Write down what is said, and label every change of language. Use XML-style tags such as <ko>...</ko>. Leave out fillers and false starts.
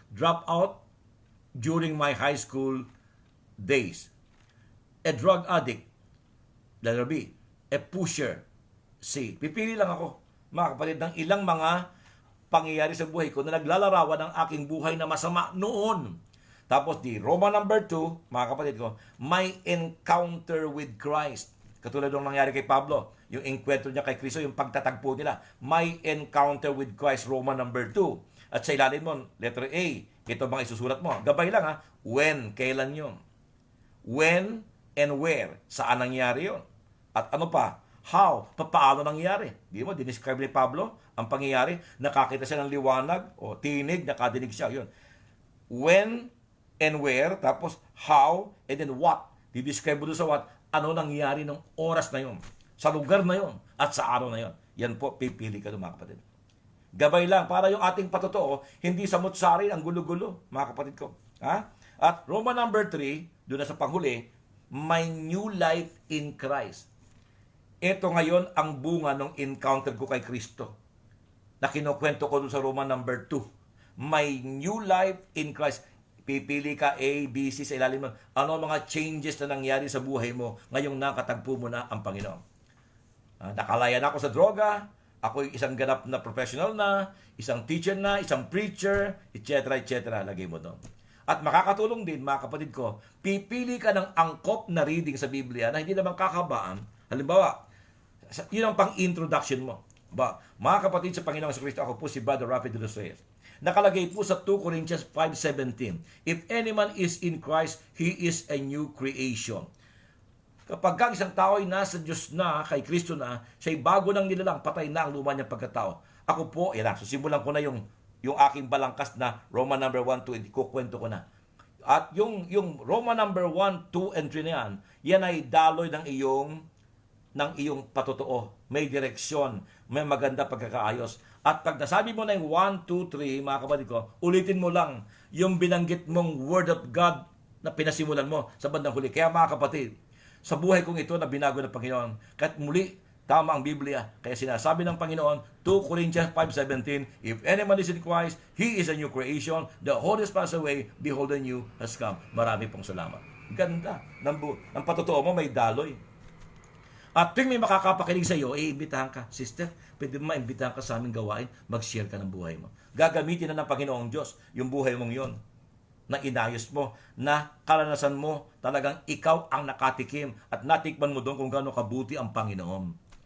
<en>Drop out during my high school days. A drug addict. Letter B, a pusher. C.</en> <tl>Pipili lang ako, mga kapatid, ng ilang mga pangyayari sa buhay ko na naglalarawan ng aking buhay na masama noon. Tapos di Roman number 2, mga kapatid ko, my encounter with Christ. Katulad ng nangyari kay Pablo, yung enkwentro niya kay Kristo, yung pagtatagpo nila.</tl> <en>My encounter with Christ, Roman number 2.</en> <tl>At sa ilalim mo, letter A, ito bang isusulat mo? Gabay lang ha, when, kailan yun? When and where, saan nangyari yun? At ano pa? How? Paano nangyari? Di mo, dinescribe ni Pablo ang pangyayari. Nakakita siya ng liwanag o tinig, nakadinig siya. Yun.</tl> <en>When and where, tapos how, and then what.</en> <tl>Didescribe mo doon sa what, ano nangyari ng oras na yun, sa lugar na yun, at sa araw na yun. Yan po, pipili ka doon, mga kapatid. Gabay lang, para yung ating patotoo, hindi samot-sari ang gulo-gulo, mga kapatid ko. Ha? At Roman number 3, doon na sa panghuli, my new life in Christ. Ito ngayon ang bunga ng encounter ko kay Kristo na kinukwento ko doon sa Roman number 2. My new life in Christ. Pipili ka A, B, C sa ilalim mo. Ano ang mga changes na nangyari sa buhay mo ngayong nakatagpo mo na ang Panginoon? Nakalaya na ako sa droga, ako isang ganap na professional na, isang teacher na, isang preacher, etc. etc. Lagay mo doon. At makakatulong din, mga kapatid ko, pipili ka ng angkop na reading sa Biblia na hindi naman kakabaan. Halimbawa, yun ang pang-introduction mo. Mga kapatid sa Panginoong Kristo, ako po si Brother Rafi de los Reyes. Nakalagay po sa 2 Corinthians 5:17, if any man is in Christ, he is a new creation. Kapag ang isang tao ay nasa Diyos na, kay Kristo na, siya'y bago ng nilalang, patay na ang luma niyang pagkatao. Ako po, yan lang, simulan ko na yung aking balangkas na Roman number 1, 2, kukwento ko na. At yung Roman number 1, 2, and 3 na yan ay daloy ng iyong patotoo. May direksyon, may maganda pagkakaayos. At pag nasabi mo na yung 1, 2, 3, mga kapatid ko, ulitin mo lang yung binanggit mong Word of God na pinasimulan mo sa bandang huli. Kaya mga kapatid, sa buhay kong ito na binago ng Panginoon, kahit muli, tama ang Biblia. Kaya sinasabi ng Panginoon, 2 Corinthians 5:17, if any man is in Christ, he is a new creation.</tl> <en>The old is passed away, behold, the new has come.</en> <tl>Marami pong salamat. Ganda. Ang patotoo mo may daloy. At tuwing may makakapakinig sa iyo, iimbitahan ka, sister, pwede mo maimbitahan ka sa aming gawain, mag-share ka ng buhay mo. Gagamitin na ng Panginoong Diyos yung buhay mong yon na inayos mo, na karanasan mo, talagang ikaw ang nakatikim at natikman mo doon kung gaano kabuti ang Panginoon.</tl>